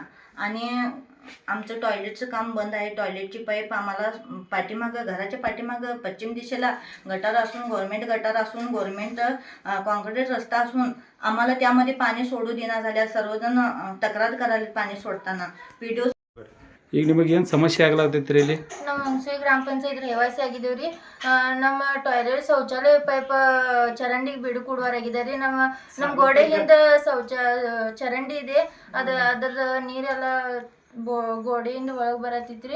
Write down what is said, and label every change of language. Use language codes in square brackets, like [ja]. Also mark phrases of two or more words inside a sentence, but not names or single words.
[mr] आणि आमचं टॉयलेटचं काम बंद आहे. टॉयलेटची पाईप आम्हाला घराच्या पाठीमागं पश्चिम दिशेला गटार असून, गव्हर्नमेंट गटार असून, [en] government concrete [mr] रस्ता असून आम्हाला त्यामध्ये पाणी सोडू देण्यात झाल्या. सर्वजण तक्रार करायला पाणी सोडताना. PDO [kn] ಈಗ ನಿಮಗೆ ಏನು ಸಮಸ್ಯೆ ಆಗ್ಲಾತೈತ್ರಿ ಇಲ್ಲಿ? ನಮ್ಮ ಹುಣಸೂರು ಗ್ರಾಮ ಪಂಚಾಯತ್ ರೇವಾಸಿ ಆಗಿದ್ದೇವೆ ರೀ. ನಮ್ಮ ಟಾಯ್ಲೆಟ್ ಶೌಚಾಲಯ ಪೈಪ್ ಚರಂಡಿಗೆ ಬಿಡು ಕೊಡುವರಾಗಿದೆ ರೀ. ನಮ್ಮ ಗೋಡೆಯಿಂದ ಚರಂಡಿ ಇದೆ, ಅದ್ರದ್ದು ನೀರೆಲ್ಲ ಗೋಡೆಯಿಂದ ಒಳಗೆ ಬರತ್ತಿತ್ರಿ.